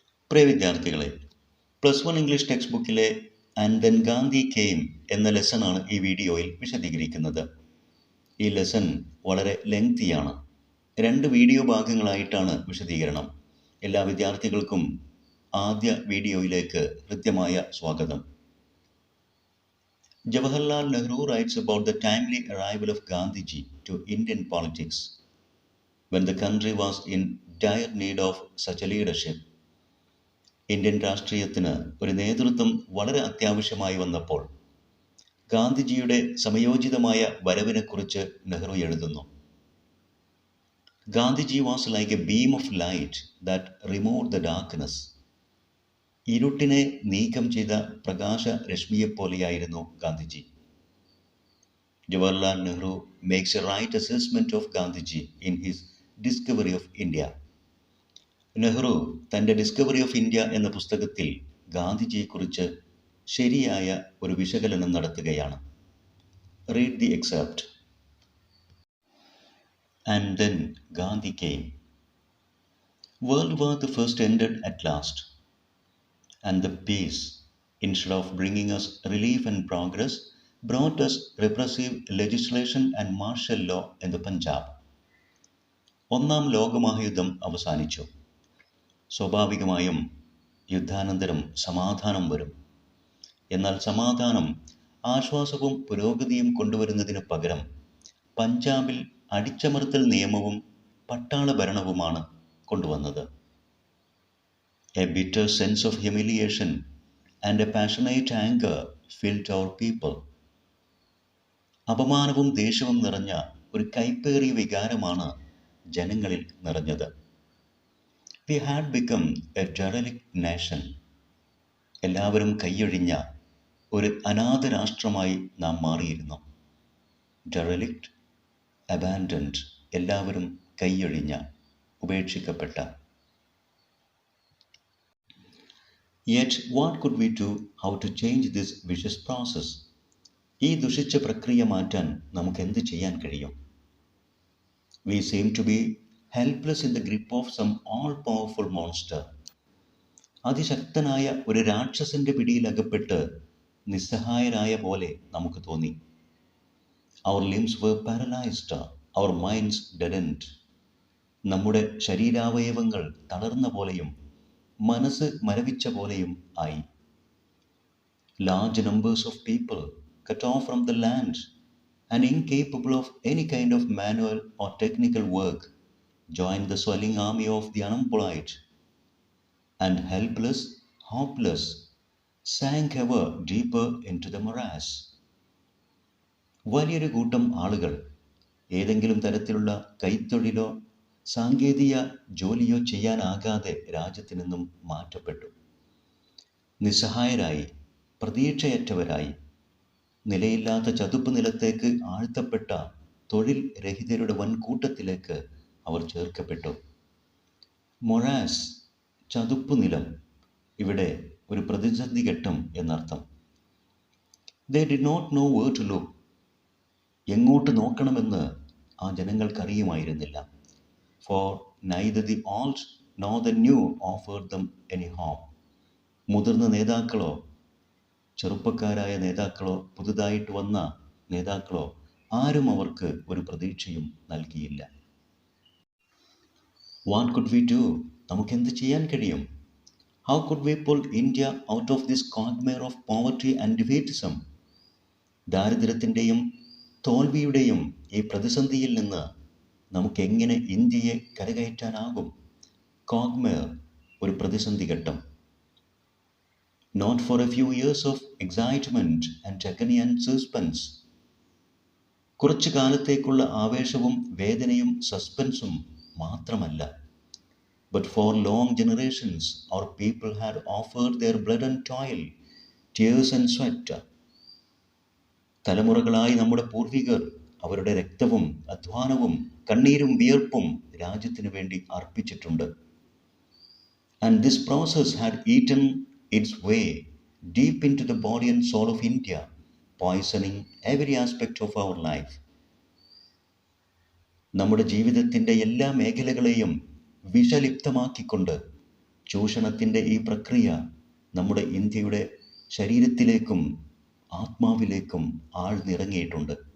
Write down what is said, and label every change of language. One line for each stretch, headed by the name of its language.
Malayalam: പ്രിയ വിദ്യാർത്ഥികളെ, +1 English text ബുക്കിലെ and then Gandhi came എന്ന ലെസണാണ് ഈ വീഡിയോയിൽ വിശദീകരിക്കുന്നത്. ഈ ലെസൺ വളരെ ലെങ്തിയാണ്. 2 വീഡിയോ ഭാഗങ്ങളായിട്ടാണ് വിശദീകരണം. എല്ലാ വിദ്യാർത്ഥികൾക്കും ആദ്യ വീഡിയോയിലേക്ക് ഹൃദ്യമായ സ്വാഗതം.
English: Jawaharlal Nehru writes about the timely arrival of Gandhiji to Indian politics when the country was in dire need of such a leadership.
Malayalam: Indian രാഷ്ട്രീയത്തിന് ഒരു നേതൃത്വം വളരെ അത്യാവശ്യമായി വന്നപ്പോൾ ഗാന്ധിജിയുടെ സമയോചിതമായ വരവിനെക്കുറിച്ച് നെഹ്റു എഴുതുന്നു.
English: Gandhiji was like a beam of light that removed the darkness.
Malayalam: ഇരുട്ടിനെ നീക്കം ചെയ്ത പ്രകാശ രശ്മിയെപ്പോലെയായിരുന്നു Gandhiji.
English: Jawaharlal Nehru makes a right assessment of Gandhiji in his discovery of India.
Malayalam: Nehru തൻ്റെ ഡിസ്കവറി ഓഫ് ഇന്ത്യ എന്ന പുസ്തകത്തിൽ ഗാന്ധിജിയെക്കുറിച്ച് ശരിയായ ഒരു വിശകലനം നടത്തുകയാണ്.
English: Read the excerpt. And then Gandhi came. World War I ended at last, and the peace, instead of bringing us relief and progress, brought us repressive legislation and martial law in the Punjab.
Malayalam: ഒന്നാം ലോകമഹായുദ്ധം അവസാനിച്ചു. സ്വാഭാവികമായും യുദ്ധാനന്തരം സമാധാനം വരും. എന്നാൽ സമാധാനം ആശ്വാസവും പുരോഗതിയും കൊണ്ടുവരുന്നതിന് പകരം പഞ്ചാബിൽ അടിച്ചമർത്തൽ നിയമവും പട്ടാള ഭരണവുമാണ് കൊണ്ടുവന്നത്.
English: A bitter sense of humiliation and a passionate anger filled our people.
Malayalam: അപമാനവും ദേഷ്യവും നിറഞ്ഞ ഒരു കൈപ്പേറിയ വികാരമാണ് ജനങ്ങളിൽ നിറഞ്ഞത്.
English: We had become a derelict nation.
Malayalam: എല്ലാവരും കൈയൊഴിഞ്ഞ ഒരു അനാഥ രാഷ്ട്രമായി നാം മാറിയിരുന്നു. Derelict, abandoned, എല്ലാവരും കൈയൊഴിഞ്ഞ, ഉപേക്ഷിക്കപ്പെട്ട.
English: Yet what could we do how to change this vicious process?
Malayalam: ഈ ദുഷിച്ച പ്രക്രിയ മാറ്റാൻ നമുക്ക് എന്ത് ചെയ്യാൻ കഴിയും?
English: We seem to be helpless in the grip of some all-powerful monster.
Malayalam: അതിശക്തനായ ഒരു രാക്ഷസന്റെ പിടിയിലകപ്പെട്ട് നിസ്സഹായരായ പോലെ നമുക്ക് തോന്നി.
English: Our limbs were paralyzed, our minds deadened.
Malayalam: നമ്മുടെ ശരീരാവയവങ്ങൾ തളർന്ന പോലെയും മനസ്സ് മരവിച്ച പോലെയും ആയി.
English: Large numbers of people cut off from the land and incapable of any kind of manual or technical work joined the swelling army of the unemployed, and helpless, hopeless, sank ever deeper into the morass.
Malayalam: വലിയൊരു കൂട്ടം ആളുകൾ ഏതെങ്കിലും തരത്തിലുള്ള കൈത്തൊഴിലോ സാങ്കേതിക ജോലിയോ ചെയ്യാനാകാതെ രാജ്യത്തു നിന്നും മാറ്റപ്പെട്ടു. നിസ്സഹായരായി, പ്രതീക്ഷയറ്റവരായി, നിലയില്ലാത്ത ചതുപ്പ് നിലത്തേക്ക് ആഴ്ത്തപ്പെട്ട തൊഴിൽ രഹിതരുടെ വൻകൂട്ടത്തിലേക്ക് അവർ ചേർക്കപ്പെട്ടു. മൊറാസ്, ചതുപ്പ് നിലം, ഇവിടെ ഒരു പ്രതിസന്ധി ഘട്ടം എന്നർത്ഥം.
English: They did not know where to look.
Malayalam: എങ്ങോട്ട് നോക്കണമെന്ന് ആ ജനങ്ങൾക്കറിയുമായിരുന്നില്ല.
English: For neither the old nor the new offered them any hope.
Malayalam: മുതിർന്ന നേതാക്കളോ ചെറുപ്പക്കാരായ നേതാക്കളോ പുതുതായിട്ട് വന്ന നേതാക്കളോ ആരും അവർക്ക് ഒരു പ്രതീക്ഷയും നൽകിയില്ല.
English: What could we do?
Malayalam: നമുക്കെന്ത് ചെയ്യാൻ കഴിയും?
English: How could we pull India out of this quagmire of poverty and defeatism?
Malayalam: ദാരിദ്ര്യത്തിൻ്റെയും തോൽവിയുടെയും ഈ പ്രതിസന്ധിയിൽ നിന്ന് നമുക്കെങ്ങനെ ഇന്ത്യയെ കരകയറ്റാനാകും? കോഗ്മേർ, ഒരു പ്രതിസന്ധി ഘട്ടം.
English: Not for a few years of excitement and agony and suspense.
Malayalam: കുറച്ചു കാലത്തേക്കുള്ള ആവേശവും വേദനയും സസ്പെൻസും മാത്രമല്ല.
English: But for long generations our people had offered their blood and toil, tears and sweat.
Malayalam: തലമുറകളായി നമ്മുടെ പൂർവികർ അവരുടെ രക്തവും അധ്വാനവും കണ്ണീരും വിയർപ്പും രാജ്യത്തിനു വേണ്ടി അർപ്പിച്ചിട്ടുണ്ട്.
English: And this process had eaten its way deep into the body and soul of India, poisoning every aspect of our life.
Malayalam: നമ്മുടെ ജീവിതത്തിൻ്റെ എല്ലാ മേഖലകളെയും വിഷലിപ്തമാക്കിക്കൊണ്ട് ചൂഷണത്തിൻ്റെ ഈ പ്രക്രിയ നമ്മുടെ ഇന്ത്യയുടെ ശരീരത്തിലേക്കും ആത്മാവിലേക്കും ആഴ്ന്നിറങ്ങിയിട്ടുണ്ട്.